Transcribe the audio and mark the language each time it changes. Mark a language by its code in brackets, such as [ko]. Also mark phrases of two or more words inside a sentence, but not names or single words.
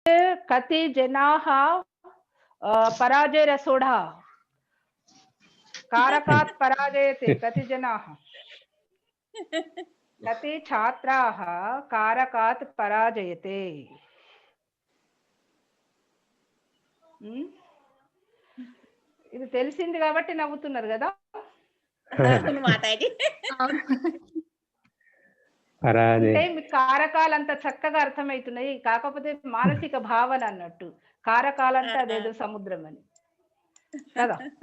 [sa] कति जनाः पराजयरसोढः कारकात् पराजयते कति जनाः कति छात्राः कारकात् पराजयते [te] ఇది తెలిసింది కాబట్టి నవ్వుతున్నారు కదా అంటే మీ కారకాలంతా చక్కగా అర్థమవుతున్నాయి కాకపోతే మానసిక భావన అన్నట్టు కారకాలంతా అదేదో సముద్రం అని కదా